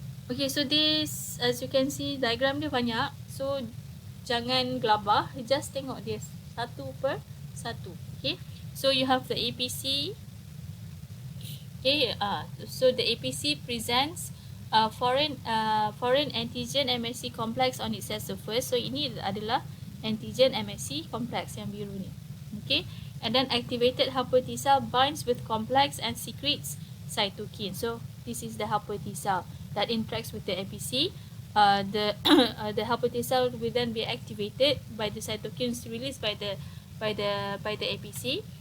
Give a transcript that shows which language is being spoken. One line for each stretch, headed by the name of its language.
English: Okay, so this, as you can see,
Malay: diagram dia banyak. So jangan gelabah, just tengok dia satu per satu.
English: Okay, so you have the APC. Okay, so the APC presents foreign antigen MSC complex on its cell surface.
Malay: So ini adalah antigen MSC complex yang biru ni.
English: Okay, and then activated helper T cell binds with complex and secretes cytokine. So this is the helper T cell that interacts with the APC. The helper T cell will then be activated by the cytokines released by the APC.